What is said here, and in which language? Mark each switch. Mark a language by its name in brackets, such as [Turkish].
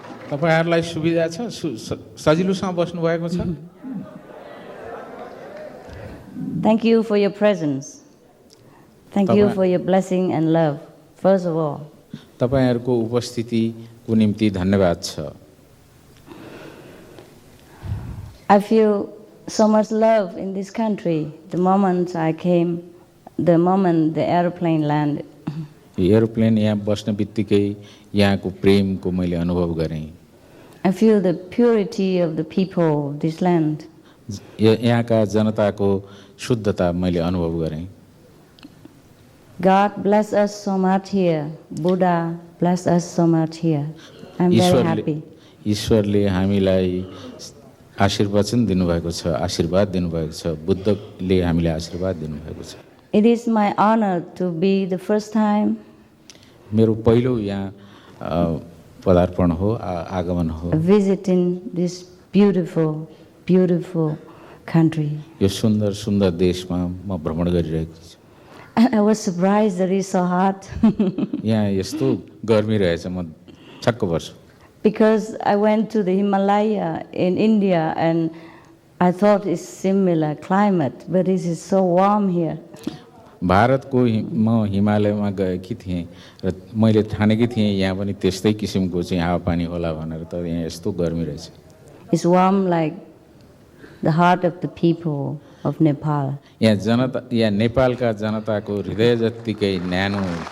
[Nepali] तपाईहरुलाई सुविधा छ, सजिलोसँग बस्नु भएको छ? [English] Thank you for your presence. Thank you for your blessing and love. First of all. [Nepali] तपाईहरुको उपस्थितिको निम्ति धन्यवाद छ। [English] I feel so much love in this country. The moment I came, the moment the airplane landed. [Nepali] Aeroplane यहाँ बस्न बित्तिकै यहाँको प्रेमको मैले अनुभव गरेँ। [English] I feel the purity of the people of this land. [Nepali] यहाँका जनताको शुद्धता मैले अनुभव गरेँ। [English] God bless us so much here. Buddha bless us so much here. I'm very happy. [Nepali] ईश्वरले हामीलाई आशीर्वचन दिनुभएको छ, आशीर्वाद दिनुभएको छ। बुद्धले हामीलाई आशीर्वाद दिनुभएको छ। [English] It is my honor to be the first time. [Nepali] मेरो पहिलो यहाँ पदार्पण हो, आगमन हो। [English] Visiting this beautiful, beautiful country. [Nepali] यो सुन्दर सुन्दर देशमा म भ्रमण गरिरहेको छु। [English] I was surprised that it's so hot. [Nepali] यहाँ यस्तो गर्मी रहेछ, म छक्क पर्छु। [English] Because I went to the Himalaya in India and I thought it's similar climate, but it is so warm here. [Nepali] भारतको म हिमालयमा गएकी थिएँ र मैले ठानेकी थिएँ यहाँ पनि त्यस्तै किसिमको चाहिँ हावापानी होला भनेर, तर यहाँ यस्तो गर्मी रहेछ। [English] It's warm like the heart of the people of Nepal. [Nepali] यहाँ जनता, यहाँ नेपालका जनताको हृदय जत्तिकै न्यानो।